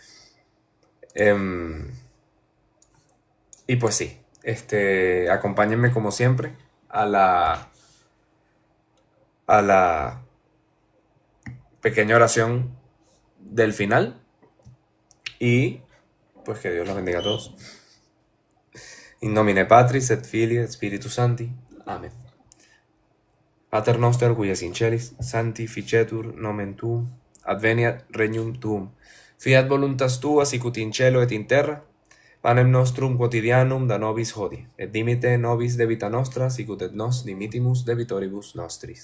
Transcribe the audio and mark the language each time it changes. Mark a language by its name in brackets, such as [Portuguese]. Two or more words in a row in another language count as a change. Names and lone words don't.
[Spanish] Y pues sí, acompáñenme como siempre a la pequeña oración del final y pues que Dios los bendiga a todos. [Latin] In nomine Patris et Filii et Spiritus Sancti. Amén. Pater noster qui es in celis, sanctificetur nomen tuum, adveniat regnum tuum. Fiat voluntas tua sicut in cielo et in terra. Panem nostrum quotidianum da nobis hodie, et dimite nobis debita nostra, sicut et nos dimitimus debitoribus nostris.